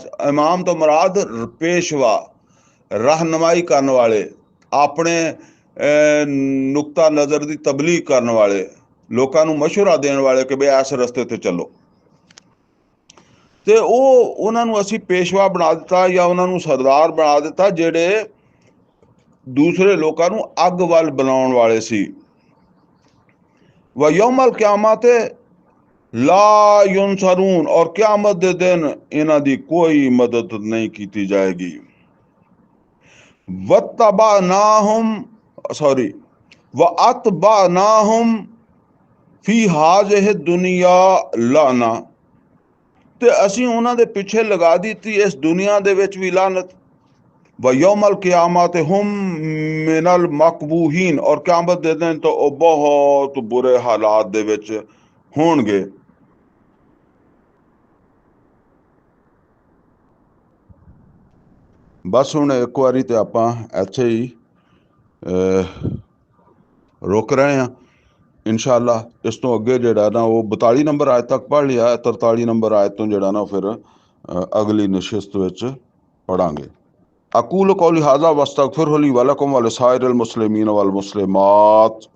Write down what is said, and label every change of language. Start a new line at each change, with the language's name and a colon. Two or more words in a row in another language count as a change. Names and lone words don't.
Punjabi: ਇਮਾਮ ਤੋਂ ਮੁਰਾਦ ਪੇਸ਼ਵਾ, ਰਹਿਨਮਾਈ ਕਰਨ ਵਾਲੇ, ਆਪਣੇ ਨੁਕਤਾ ਨਜ਼ਰ ਦੀ ਤਬਲੀਗ ਕਰਨ ਵਾਲੇ, ਲੋਕਾਂ ਨੂੰ ਮਸ਼ਵਰਾ ਦੇਣ ਵਾਲੇ ਕਿ ਬਈ ਇਸ ਰਸਤੇ ਤੇ ਚੱਲੋ। ਤੇ ਉਹਨਾਂ ਨੂੰ ਅਸੀਂ ਪੇਸ਼ਵਾ ਬਣਾ ਦਿੱਤਾ ਜਾਂ ਉਹਨਾਂ ਨੂੰ ਸਰਦਾਰ ਬਣਾ ਦਿੱਤਾ ਜਿਹੜੇ ਦੂਸਰੇ ਲੋਕਾਂ ਨੂੰ ਅੱਗ ਵੱਲ ਬੁਲਾਉਣ ਵਾਲੇ ਸੀ।
Arabic: ويوم القيامة لا ينصرون,
Punjabi: ਔਰ ਕਿਆਮਤ ਦੇ ਦਿਨ ਇਨ੍ਹਾਂ ਦੀ ਕੋਈ ਮਦਦ ਨਹੀਂ ਕੀਤੀ ਜਾਏਗੀ।
Arabic: وأتبعناهم في هذه الدنيا لعنة,
Punjabi: ਤੇ ਅਸੀਂ ਉਨ੍ਹਾਂ ਦੇ ਪਿੱਛੇ ਲਗਾ ਦਿੱਤੀ ਇਸ ਦੁਨੀਆ ਦੇ ਵਿੱਚ ਵੀ ਲਾਨਤ।
Arabic: ويوم القيامة هم من المقبوحين,
Punjabi: ਔਰ ਕਿਆਮਤ ਦੇ ਦਿਨ ਤੋ ਉਹ ਬਹੁਤ ਬੁਰੇ ਹਾਲਾਤ ਦੇ ਵਿੱਚ ਹੋਣਗੇ। ਬਸ ਹੁਣ ਇੱਕ ਵਾਰੀ ਤੇ ਆਪਾਂ ਇੱਥੇ ਹੀ ਰੁਕ ਰਹੇ ਹਾਂ।
Arabic: إن شاء الله
Punjabi: ਇਸ ਤੋਂ ਅੱਗੇ ਜਿਹੜਾ ਨਾ ਉਹ 42 ਨੰਬਰ ਆਇਤ ਤੱਕ ਪੜ੍ਹ ਲਿਆ, 43 ਨੰਬਰ ਆਇਤ ਤੋਂ ਜਿਹੜਾ ਨਾ ਫਿਰ ਅਗਲੀ ਨਸ਼ਿਸਤ ਵਿੱਚ ਪੜਾਂਗੇ।
Arabic: أقول قولي هذا وأستغفر الله لي ولكم ولسائر المسلمين والمسلمات.